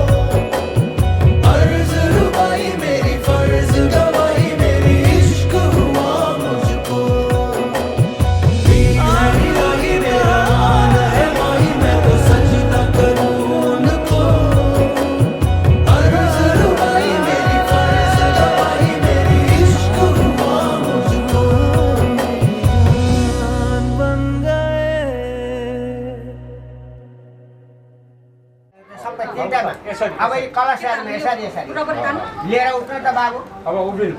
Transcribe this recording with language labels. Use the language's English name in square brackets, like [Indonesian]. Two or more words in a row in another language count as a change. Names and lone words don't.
[Hindi] अर्ज रुबाई मेरी फर्ज गवाही मेरी इश्क हुआ मुझको है इलाही मेरा मान है माही मैं तो सजदा करूं उनको अर्ज रुबाई मेरी फर्ज गवाही मेरी इश्क हुआ मुझको बन गए [Nepali] सबै तिनवटामा अब यी कलशहरूमा यसरी लिएर उठ्नु त बाबु अब उभिनु